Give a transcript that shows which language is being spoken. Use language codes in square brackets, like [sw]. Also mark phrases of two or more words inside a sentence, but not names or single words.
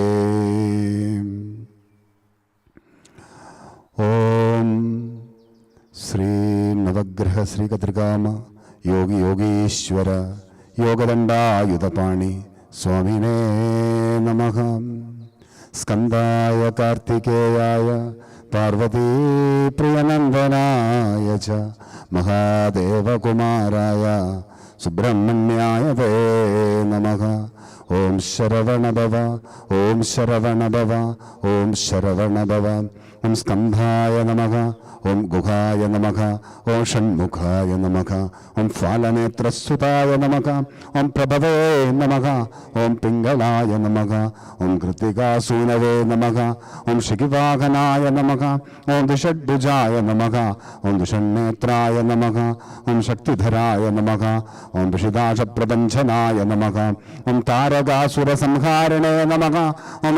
[sa] ॐ श्री नवग्रह श्री कथिर्गाम योगी योगीश्वर दण्डायुधपाणि स्वामी नमः स्कन्दाय कार्तिकेयाय पार्वती प्रियनन्दनाय च महादेव कुमाराय सुब्रह्मण्याय ते नमः. ॐ शरवण भव, ॐ शरवण भव, ॐ शरवण भव, ഓം സ്കന്ധായ നമഃ, ഓം ഗുഹായ നമഃ, ഓം ഷൺമുഖായ നമഃ, ഓം ഫാലനേത്രസ്സുതായ നമഃ, ഓം പ്രഭവേ നമഃ, ഓം പിംഗളായ നമഃ, ഓം കൃത്തികാസൂനവേ നമഃ, ഓം ശിഖിവാഹനായ നമഃ, ഓം ദിഷഡ്ഭുജായ നമഃ, ഓം ദിഷണ്ണേത്രായ നമഃ, ഓം ശക്തിധരായ നമഃ, ഓം വിഷിതാശപ്രപഞ്ചനായ നമഃ, ഓം താരകാസുരസംഹാരിണേ നമഃ, ഓം